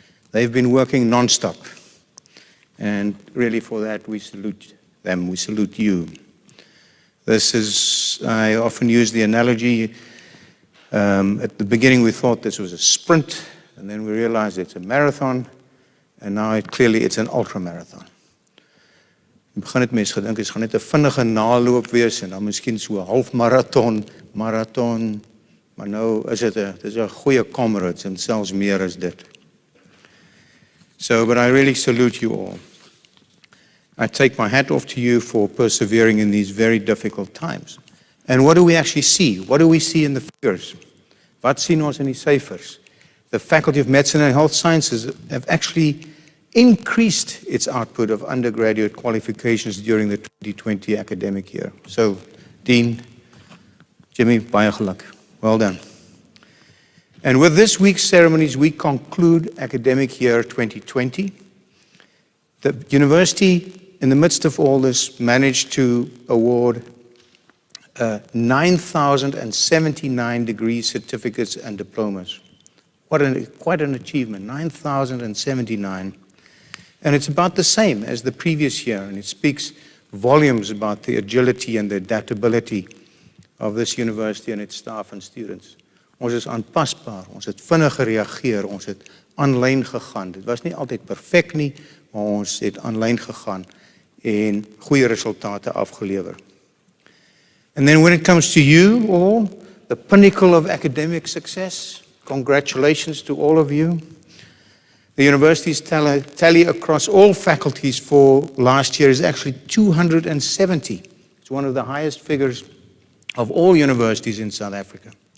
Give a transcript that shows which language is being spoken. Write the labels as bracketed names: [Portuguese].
[English] They've been working nonstop. And really for that, we salute them, we salute you. I often use the analogy, at the beginning we thought this was a sprint, and then we realized it's a marathon, and now clearly it's an ultra-marathon. [Afrikaans] In die begin het mense gedink, het gaan net 'n vinnige naloop wees, en dan miskien so 'n halfmarathon, marathon, maar nou is dit 'n goeie comrades, en selfs meer as dit. [English] So, but I really salute you all. I take my hat off to you for persevering in these very difficult times. And what do we actually see? What do we see in the figures? [Afrikaans] Wat sien ons in die syfers? [English] The Faculty of Medicine and Health Sciences have actually increased its output of undergraduate qualifications during the 2020 academic year. So, Dean, Jimmy, [Afrikaans] baie geluk. [English] Well done. And with this week's ceremonies, we conclude academic year 2020. The university, in the midst of all this, managed to award 9,079 degree certificates and diplomas. Quite an achievement, 9,079. And it's about the same as the previous year, and it speaks volumes about the agility and the adaptability of this university and its staff and students. [Afrikaans] Ons is aanpasbaar, ons het vinnig gereageer, ons het aanlyn gegaan. Dit was nie altyd perfek nie, maar ons het aanlyn gegaan en goeie resultate afgelewer. [English] And then when it comes to you all, the pinnacle of academic success, congratulations to all of you. The university's tally across all faculties for last year is actually 270. It's one of the highest figures of all universities in South Africa.